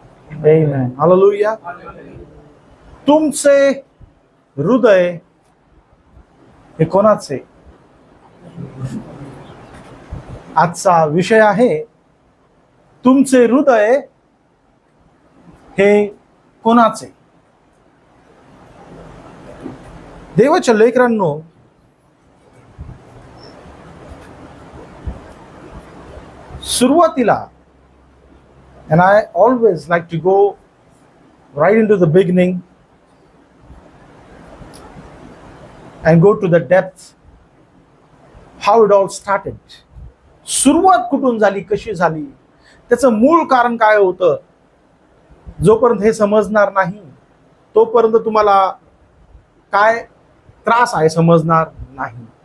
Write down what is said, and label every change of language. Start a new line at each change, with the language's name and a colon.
Marathi: Amen. Hallelujah. तुमचे हृदय हे कोणाचे? आजचा विषय आहे तुमचे हृदय हे कोणाचे? देवाच्या लेकरांनो, सुरुवातीला,
English: and I always like to go right into the beginning and go to the depth how it all started.
Marathi: सुरुवात कुठून झाली, कशी झाली, त्याचं मूळ कारण काय होतं, जोपर्यंत हे समजणार नाही तोपर्यंत तुम्हाला काय त्रास आहे समजणार नाही.